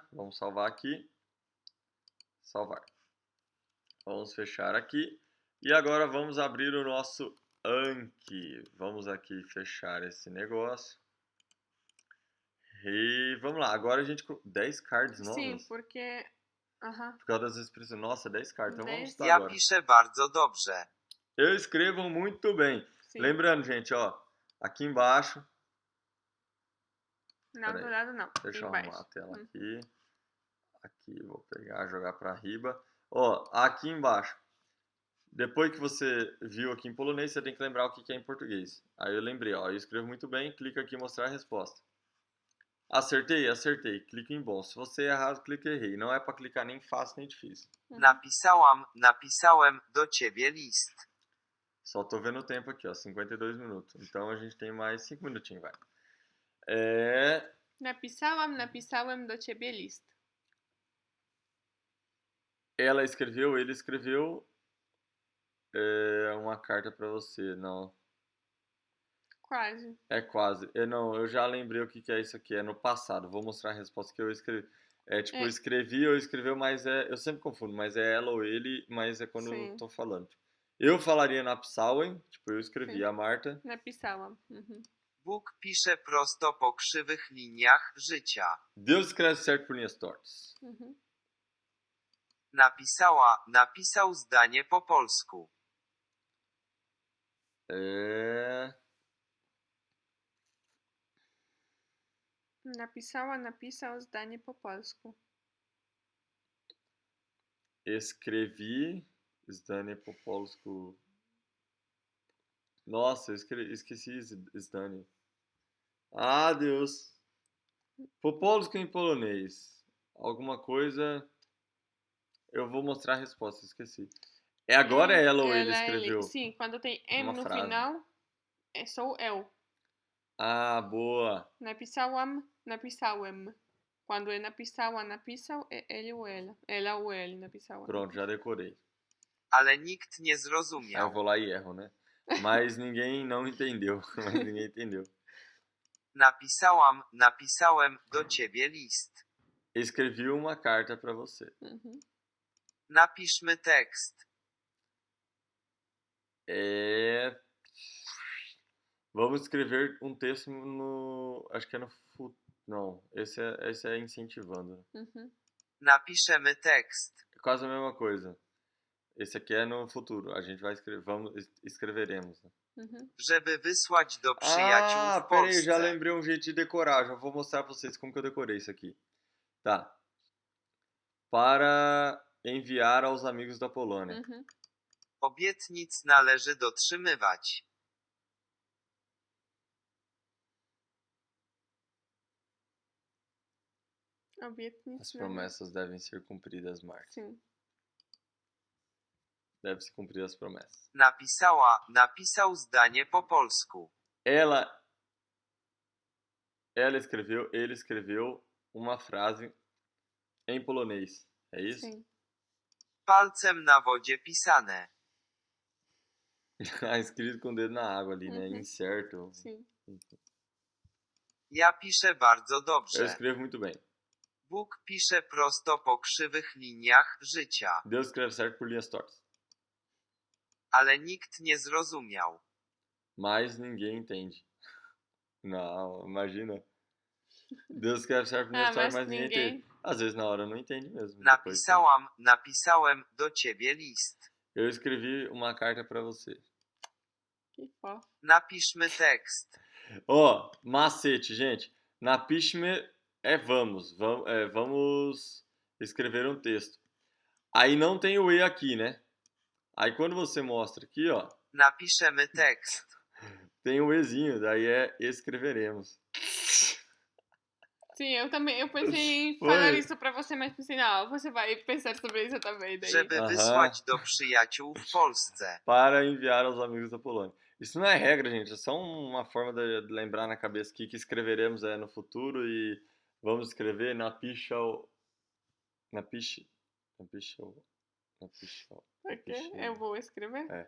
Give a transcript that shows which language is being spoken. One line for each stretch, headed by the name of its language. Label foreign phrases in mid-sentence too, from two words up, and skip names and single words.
Portuguese: Vamos salvar aqui. Salvar. Vamos fechar aqui. E agora vamos abrir o nosso Anki. Vamos aqui fechar esse negócio. E vamos lá. Agora a gente... 10 cards novas? Sim, porque... Aham. Por causa das expressões. Nossa, 10 cards. Então vamos 10. estudar
Polish: Ja
Portuguese: agora.
Polish: piszę bardzo dobrze.
Portuguese: Eu escrevo muito bem. Sim. Lembrando, gente, ó. Aqui embaixo... Não, do Peraí. lado não. Deixa eu Embaixo. arrumar a tela aqui. Aqui, vou pegar, jogar para riba. Ó, aqui embaixo. Depois que você viu aqui em polonês, você tem que lembrar o que é em português. Aí eu lembrei, ó, eu escrevo muito bem, clica aqui em mostrar a resposta. Acertei? Acertei. Clica em bom. Se você errar, clica em errei. Não é para clicar nem fácil nem difícil. Uhum.
Polish: Napisałem do ciebie list.
Portuguese: Só tô vendo o tempo aqui, ó, 52 minutos. Então a gente tem mais 5 minutinhos, vai.
Polish: Napisałem do ciebie list.
Portuguese: Ela escreveu, ele escreveu uma carta para você. Não, Quase. é quase. Não, eu já lembrei o que é isso aqui. É no passado. Vou mostrar a resposta que eu escrevi. É tipo, É. escrevi ou escreveu, mas eu sempre confundo, mas é ela ou ele, mas é quando Sim. eu tô falando. Eu falaria na Psauen, tipo, eu escrevi. Sim. A Marta,
Polish: Napisałam. Mhm. Bóg pisze prosto po krzywych liniach życia.
Portuguese: Deus escreve certo por linhas tortas. Mhm.
Polish: Napisał zdanie po polsku. Napisał zdanie po polsku. Escrevi zdanie po polsku.
Portuguese: Nossa, eu esqueci zdanie. Ah, Deus.
Polish: Po polsku
Portuguese: em polonês. Alguma coisa. Eu vou mostrar a resposta, esqueci. Agora é ela ou ele escreveu? Sim, quando tem M uma no frase. final, sou eu. Ah, boa.
Polish: Napisałem.
Portuguese: Quando é napisał, é ele ou ela. Ela ou ele, napisała. Pronto, já decorei.
Polish: Ale nikt nie
Portuguese: Aí eu
Polish: zrozumiał.
Portuguese: vou lá e erro, né? Mas ninguém não entendeu. Mas ninguém entendeu.
Polish: Napisałem do ciebie list.
Portuguese: Escrevi uma carta pra você. Mhm.
Polish: Napiszmy tekst.
Portuguese: Vamos escrever um texto no... Acho que é no Não, esse é incentivando, né? Uhum.
Polish: Napiszemy tekst.
Portuguese: É quase a mesma coisa. Esse aqui é no futuro. A gente vai escrever, escreveremos, né? Uhum.
Polish: Żeby wysłać do przyjaciół
Portuguese: Ah,
Polish: w
Portuguese: pera aí, já
Polish: Polsce.
Portuguese: lembrei um jeito de decorar. Já vou mostrar pra vocês como que eu decorei isso aqui. Tá. Para enviar aos amigos da Polônia. Uhum.
Polish: Obietnic należy dotrzymywać. Obietnic,
Portuguese: As né? promessas devem ser cumpridas, Mark. Sim. Deve-se cumprir as promessas.
Polish: Napisał zdanie po polsku.
Portuguese: Ela escreveu, ele escreveu uma frase em polonês. É isso? Sim.
Polish: Palcem na wodzie pisane.
Portuguese: Escrito com o dedo na água ali, né? Uhum. Incerto. Sim.
Polish: Ja piszę bardzo
Portuguese: Eu
Polish: dobrze.
Portuguese: escrevo muito bem.
Polish: Bóg pisze prosto po krzywych liniach życia.
Portuguese: Deus escreve certo por linhas tortas.
Polish: Ale nikt nie zrozumiał.
Portuguese: Mas ninguém entende. Não, imagina. Deus escreve certo por linhas tortas, mas ninguém entende. Às vezes na hora não entende mesmo. Depois,
Polish: Napisałem do ciebie list.
Portuguese: eu escrevi uma carta pra você. Que fofo.
Polish: Napiszmy tekst.
Portuguese: Ó, macete, gente. Napiszmy é vamos. Vamos escrever um texto. Aí não tem o E aqui, né? Aí quando você mostra aqui, ó,
Polish: Napiszemy tekst.
Portuguese: tem o Ezinho, daí é escreveremos. Sim, eu também. Eu pensei em Foi. falar isso pra você, mas pensei, não, você vai pensar sobre isso também. Daí.
Polish: Żeby
Portuguese: Aha.
Polish: wysłać do przyjaciół w Polsce.
Portuguese: Para enviar aos amigos da Polônia. Isso não é regra, gente. É só uma forma de lembrar na cabeça que escreveremos é no futuro e vamos escrever napiszał. Por quê? Eu vou escrever? É.